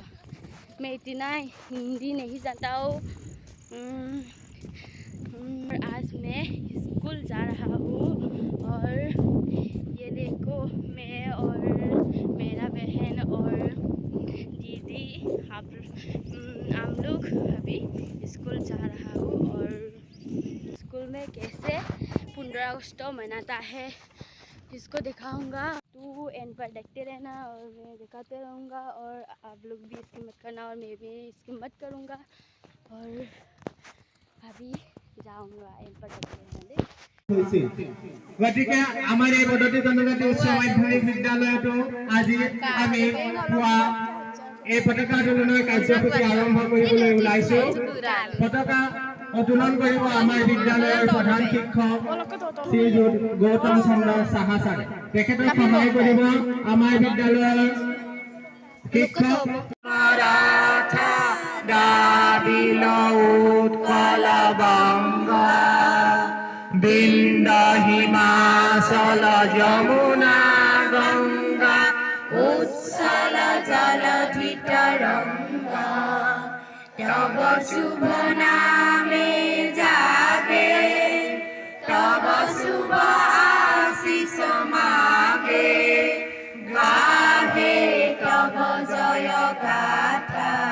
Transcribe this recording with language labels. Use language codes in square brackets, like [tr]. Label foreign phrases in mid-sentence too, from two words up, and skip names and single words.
[hi] मैं इतना हिंदी नहीं जानता हूँ। आज मैं स्कूल जा रहा हूँ और ये देखो मैं और मेरा बहन और दीदी हम लोग अभी स्कूल जा रहा हूँ और स्कूल में कैसे 15 अगस्त मनाता है इसको दिखाऊंगा। तू एंड पर देखते रहना और मैं दिखाते रहूँगा और आप लोग भी इसकी मत करना और मैं भी इसकी मत करूँगा और अभी जाऊँगा एंड पर देखते रहना। [as] গতিকে আমাৰ এই বদতি জনজাতি উচ্চ মাধ্যমিক বিদ্যালয়তো আজি আমি পুৱা এই পতাকা উত্তোলনৰ কাৰ্যসূচী আৰম্ভ কৰিবলৈ ওলাইছো। পতাকা উত্তোলন কৰিব আমাৰ বিদ্যালয়ৰ প্ৰধান শিক্ষক শ্ৰী গৌতম চন্দ্ৰ সাহা ছাৰ। তেখেতক সহায় কৰিব আমাৰ বিদ্যালয়ৰ শিক্ষক [bn] মাৰাঠা দাবিল উৎকল বংগ বিন্দা হিমাচল যমুনা গঙ্গা উচ্ছল জলধি তরঙ্গা তব শুভ নামে জাগে তব শুভ আশিস মাগে গাহে তব জয় গাথা